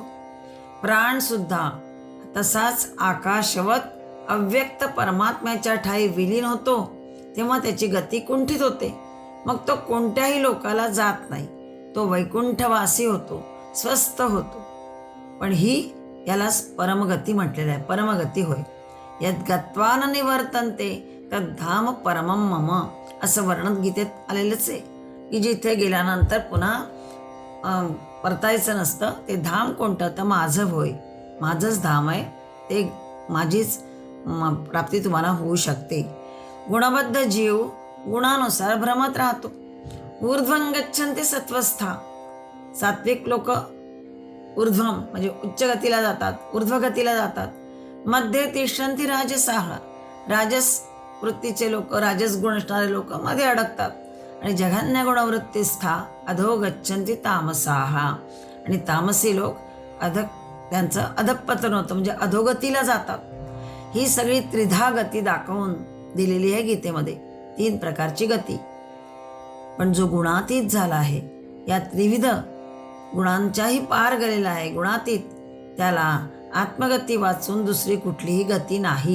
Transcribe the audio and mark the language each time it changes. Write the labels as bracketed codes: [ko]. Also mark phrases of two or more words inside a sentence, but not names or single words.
[mr] प्राण सुद्धा तसाच आकाशवत अव्यक्त परमात्म्याच्या ठाई विलीन होतो, तेव्हा त्याची गती कुंठित होते. मग तो कोणत्याही लोकाला जात नाही, तो वैकुंठवासी होतो, स्वस्थ होतो. पण याला परमगती म्हटलेलं आहे. परमगती होय. [sa] यद् गत्वा न निवर्तन्ते तद्धाम परमं मम, [mr] असं वर्णन गीतेत आलेलंच आहे की जिथे गेल्यानंतर पुन्हा परतायचं नसतं. ते धाम कोणतं? तर माझं होय, माझंच धाम आहे ते, माझीच प्राप्ती तुम्हाला होऊ शकते. गुणबद्ध जीव गुणानुसार भ्रमत राहतो. [sa] ऊर्ध्वं गच्छन्ति सत्वस्था, [mr] सात्विक लोक ऊर्ध्वम म्हणजे उच्च गतीला जातात, ऊर्ध्वगतीला जातात. [sa] मध्ये तिष्ठन्ति राजसाः, [mr] राजस वृत्तीचे लोक, राजस गुण असणारे लोक मध्ये अडकतात. [sa] आणि जघन्य गुणवृत्तीस्था अधो गच्छन्ति तामसाः, [mr] आणि तामसी लोक त्यांचं अधःपतन होतं म्हणजे अधोगतीला जातात. ही सगळी त्रिधा गती दाखवून दिलेली आहे गीतेमध्ये, 3 प्रकारची गती. पण जो गुणातीत झाला आहे, या त्रिविध गुणांच्याही पार गेलेला आहे, गुणातीत, त्याला आत्मगती वाचून दुसरी कुठलीही गती नाही.